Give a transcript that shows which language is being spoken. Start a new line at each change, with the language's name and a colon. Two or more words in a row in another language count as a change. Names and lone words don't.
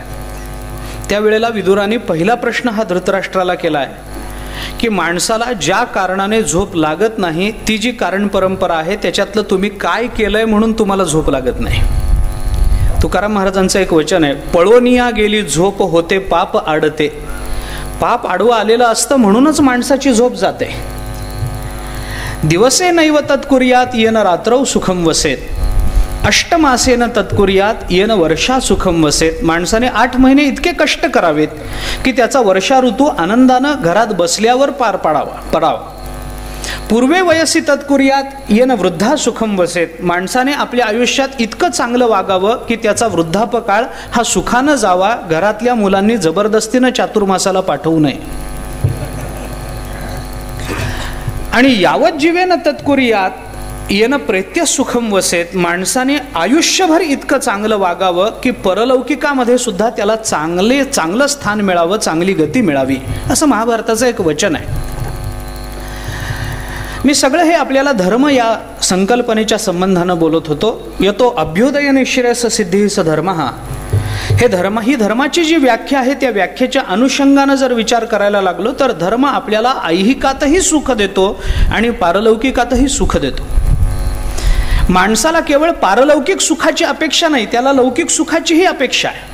Marathi: त्यावेळेला विदुराने पहिला प्रश्न हा धृतराष्ट्राला केला आहे की माणसाला ज्या कारणाने झोप लागत नाही ती जी कारण परंपरा आहे त्याच्यातलं तुम्ही काय केलंय म्हणून तुम्हाला झोप लागत नाही. तुकाराम महाराजांचं एक वचन आहे, पळोनिया गेली झोप होते पाप आडते. पाप आडवं आलेलं असतं म्हणूनच माणसाची झोप जाते.
Sanskrit: दिवसे नैव तत्कुर्यात येन रात्रौ सुखम वसेत. अष्टमासेन तत्कुर्यात येन वर्षा सुखम वसेत.
Marathi: माणसाने 8 महिने इतके कष्ट करावेत की त्याचा वर्षा ऋतू आनंदानं घरात बसल्यावर पार पडावा.
Sanskrit: पूर्वे वयसी तत्कुर्यात येन वृद्धा सुखम वसेत.
Marathi: माणसाने आपल्या आयुष्यात इतकं चांगलं वागावं की त्याचा वृद्धापकाळ हा सुखानं जावा. घरातल्या मुलांनी जबरदस्तीनं चातुर्मासाला पाठवू नये.
Sanskrit: आणि यावत जीवेन तत्कुर्यात येन प्रेत्य सुखम वसेत.
Marathi: माणसाने आयुष्यभर इतकं चांगलं वागावं की परलौकिकामध्ये सुद्धा त्याला चांगलं स्थान मिळावं, चांगली गती मिळावी, असं महाभारताचं एक वचन आहे. मी सगळं हे आपल्याला धर्म या संकल्पनेच्या संबंधानं बोलत होतो.
Sanskrit: यतो अभ्युदय निःश्रेयस सिद्धी स धर्म.
Marathi: ही धर्माची जी व्याख्या आहे त्या व्याख्येच्या अनुषंगानं जर विचार करायला लागलो तर धर्म आपल्याला ऐहिकातही सुख देतो आणि पारलौकिकातही सुख देतो. माणसाला केवळ पारलौकिक सुखाची अपेक्षा नाही, त्याला लौकिक सुखाचीही अपेक्षा आहे.